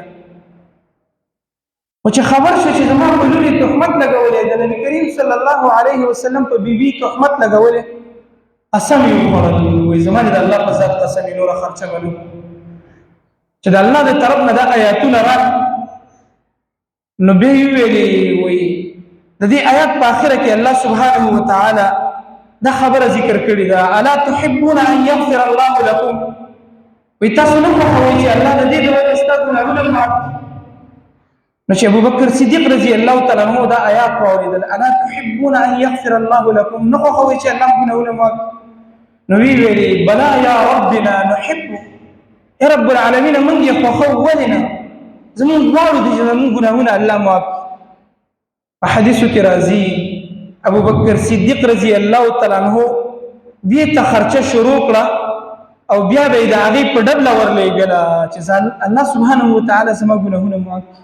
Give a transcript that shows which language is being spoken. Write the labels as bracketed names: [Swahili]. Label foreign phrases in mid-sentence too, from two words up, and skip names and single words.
[Pashto] خو چې خبر شو چې زما په لور یې تهمت لګولی، د نبي کریم [Arabic] صلی الله علیه وسلم [Pashto] په بیبي تهمت لګولی، قسم یې وخوړل، وایي زما د الله په ذات قسم یې نوره خرچه به نه چې د الله د طرف نه دا آیاتونه راغلي. نو بیا یې ویلې وایي د دې آیات په آخره کې [Arabic] الله سبحانه وتعالی [Pashto] دا خبره ذکر کړې ده، [Arabic] الا تحبون ان یغفر الله لكم. [Pashto] وایي تاسو نه خوښوئ چې الله د دې د وجې ستا ګناهونه معاف کړي. نو چې ابوبکر صدیق [Arabic] رضی الله تعالی عنہ [Pashto] دا آیات واورېدل، [Arabic] الا تحبون ان یغفر الله لكم، [Pashto] نه خوښوئ چې الله ګناهونه معاف کړي. نو ویې ویلې [Arabic] بلا یا ربنا نحب، یا رب العالمین [Pashto] موږ یې خوښو، ولې نه؟ زمونږ غواړو دي چې زمونږ ګناهونه الله معاف کړي. په حدیثو کې راځي ابوبکر صدیق [Arabic] رضی الله تعالی عنہ [Pashto] دې ته خرچه شروع کړه او بیا به یې د هغې په ډبله ورلېږله چې [Arabic] الله سبحانه وتعالی [Pashto] زما ګناهونه معاف کړي.